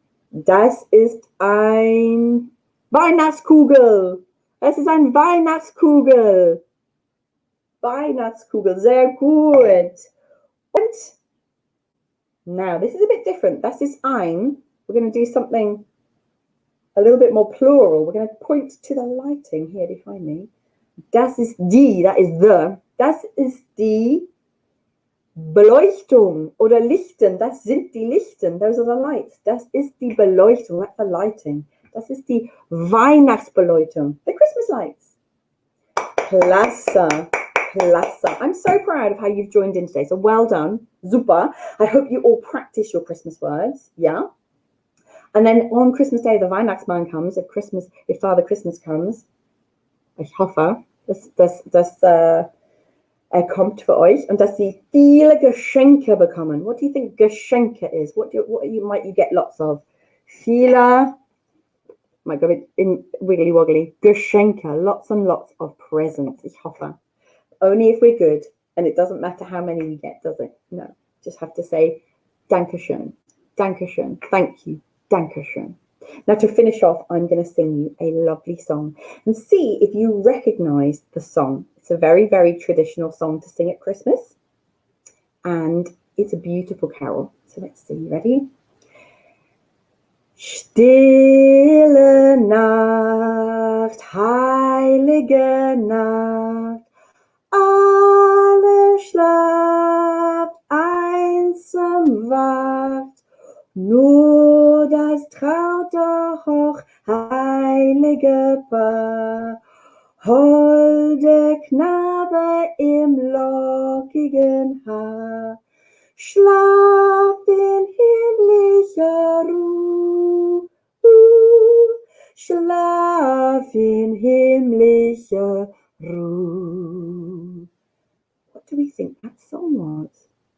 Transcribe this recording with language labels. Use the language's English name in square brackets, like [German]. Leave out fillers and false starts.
[German] Das ist ein Weihnachtskugel. Es ist ein Weihnachtskugel. Weihnachtskugel. Sehr gut. [English] Und now, this is a bit different. [German] Das ist ein. [English] We're going to do something a little bit more plural. We're going to point to the lighting here behind me. [German] Das ist die. [English] That is the. [German] Das ist die Beleuchtung oder Lichten. Das sind die Lichten. [English] Those are the lights. [German] Das ist die Beleuchtung. [English] That's the lighting. [German] Das ist die Weihnachtsbeleuchtung. [English] The Christmas lights. [German] Klasse. Klasse. [English] I'm so proud of how you've joined in today. So well done. Super. I hope you all practice your Christmas words. Yeah. And then on Christmas Day, the Weihnachtsmann comes. If Father Christmas comes. [German] Ich hoffe, dass kommt für euch und dass sie viele Geschenke bekommen. [English] What do you think Geschenke is? What might you get lots of? Viele, might go a bit in wiggly woggly. Geschenke, lots and lots of presents. [German] Ich hoffe. [English] Only if we're good, and it doesn't matter how many we get, does it? No, just have to say [German] Dankeschön, Dankeschön, [English] thank you, Dankeschön. Now to finish off, I'm going to sing you a lovely song and see if you recognise the song. It's a very, very traditional song to sing at Christmas, and it's a beautiful carol. So let's see, ready? [German] Stille Nacht, heilige Nacht, alle schlaft, einsam wacht, nur das traute hoch heilige Paar, holde Knabe im lockigen Haar, schlaf in himmlischer Ruhe, schlaf in himmlischer Ruhe. [English] What do we think that song was?